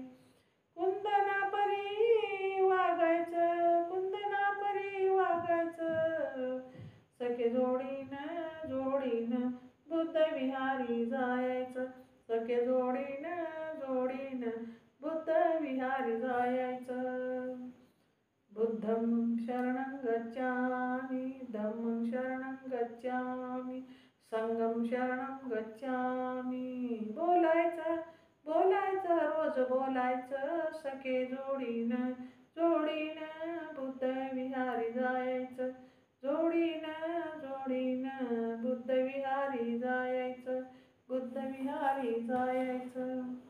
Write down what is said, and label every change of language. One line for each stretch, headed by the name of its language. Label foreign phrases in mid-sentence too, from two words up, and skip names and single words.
Marathi: कुंदना परी वागायचं, सखे जोडीनं बुद्ध विहारी जायचं. सखे जोडीनं बुद्ध विहारी जायचं.
Pali: बुद्धं शरणं गच्छामि, धम्मं शरणं गच्छामि, संघं शरणं गच्छामि.
Marathi: बोलायचं रोज बोलायचं, सखे जोडीनं बुद्ध विहारी जायचं. जोडीनं बुद्ध विहारी जायचं. बुद्ध विहारी जायचं.